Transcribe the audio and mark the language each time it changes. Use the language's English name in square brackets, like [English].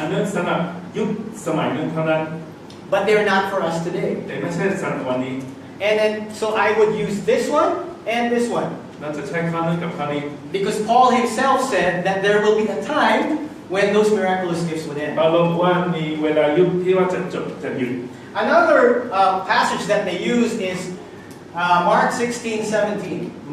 [Thai] อันนั้นสำหรับยุคสมัยนั้นเท่านั้น [English] But they're not for us today. [Thai] แต่ไม่ใช่สำหรับวันนี้ [English] And then, so I would use this one and this one. [Thai] เราจะใช้ข้อนั้นกับข้อนี้ [English] Because Paul himself said that there will be a time when those miraculous gifts would end. [Thai] ปาโลบอกว่ามีเวลายุคที่ว่าจะจบจะหยุด [English] Another passage that they use is Mark 16:17.